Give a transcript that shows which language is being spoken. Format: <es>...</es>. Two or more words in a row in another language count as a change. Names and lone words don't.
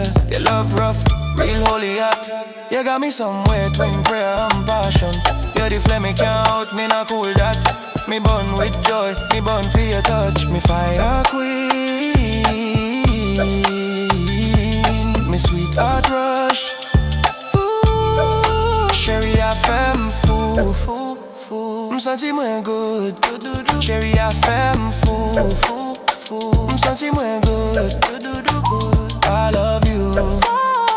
<en>Your love rough, real holy hot. You got me somewhere between prayer and passion. You're the flame, me can't out, me not cool that. Me burn with joy, me burn for your touch. Me fire queen, me sweet heart rush.</en> <ht>Cheri a fè'm fou. M'senti mwen good. Cheri a fè'm fou. M'senti mwen good.</ht> <en>I love you.</en>